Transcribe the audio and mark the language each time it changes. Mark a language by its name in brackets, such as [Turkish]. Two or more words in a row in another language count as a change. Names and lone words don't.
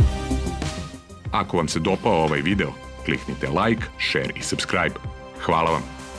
[Croatian] Ako vam se dopao ovaj video, kliknite like, share i subscribe. Hvala vam.